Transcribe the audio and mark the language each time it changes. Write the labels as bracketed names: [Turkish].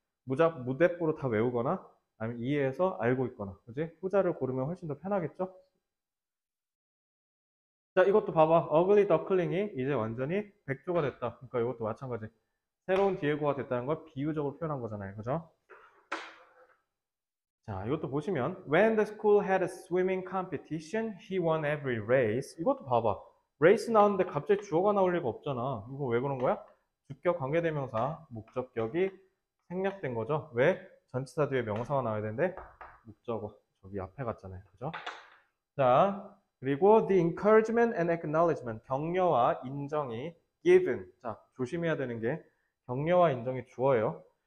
[Korean] 무대뽀로 다 외우거나 아니면 이해해서 알고 있거나 그지? 후자를 고르면 훨씬 더 편하겠죠? 자, 이것도 봐봐. 어글리 더클링이 이제 완전히 백조가 됐다. 그러니까 이것도 마찬가지. 새로운 디에고가 됐다는 걸 비유적으로 표현한 거잖아요. 그죠? 자, 이것도 보시면 [English] When the school had a swimming competition, he won every race. [Korean] 이것도 봐봐. race 나오는데 갑자기 주어가 나올 리가 없잖아. 이거 왜 그런 거야? 주격 관계대명사, 목적격이 생략된 거죠. 왜? 전치사 뒤에 명사가 나와야 되는데 목적어 저기 앞에 갔잖아요. 그죠? 자, 그리고 [English] the encouragement and acknowledgement [Korean] 격려와 인정이 given. 자, 조심해야 되는 게 격려와 인정이 주어예요.